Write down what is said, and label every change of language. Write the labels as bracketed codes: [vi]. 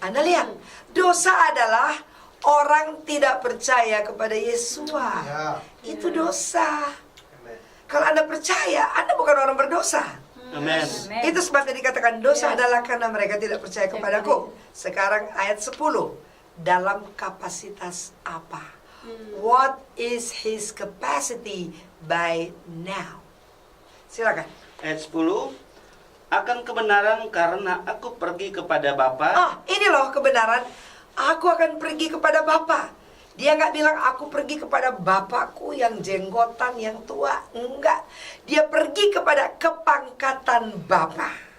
[id] Anda lihat, dosa adalah orang tidak percaya kepada Yesua. Ya. Itu dosa. Amin. Kalau Anda percaya, Anda bukan orang berdosa. Amin. Itu sebabnya dikatakan dosa adalah karena mereka tidak percaya kepadaku. Sekarang ayat 10. Dalam kapasitas apa? [en] What is his capacity by now? [id] Silakan. Ayat 10, akan kebenaran karena aku pergi kepada Bapa. Ini loh kebenaran. Aku akan pergi kepada Bapa. Dia nggak bilang aku pergi kepada Bapakku yang jenggotan, yang tua. Enggak. Dia pergi kepada kepangkatan Bapa.